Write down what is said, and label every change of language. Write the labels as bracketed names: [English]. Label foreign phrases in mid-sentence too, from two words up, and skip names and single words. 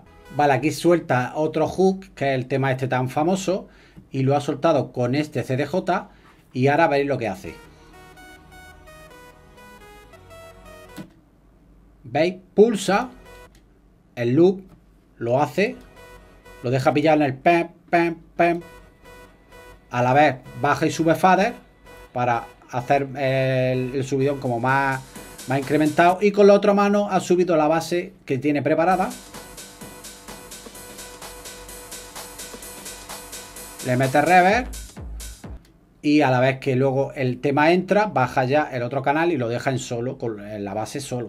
[Spanish] Vale, aquí suelta otro hook, que es el tema este tan famoso, y lo ha soltado con este CDJ, y ahora veréis lo que hace. ¿Veis? Pulsa el loop, lo hace, lo deja pillar en el pam, pam, pam. A la vez baja y sube fader para hacer el subidón como más incrementado, y con la otra mano ha subido la base que tiene preparada. Le mete reverb y a la vez que luego el tema entra, baja ya el otro canal y lo deja en solo, con la base solo.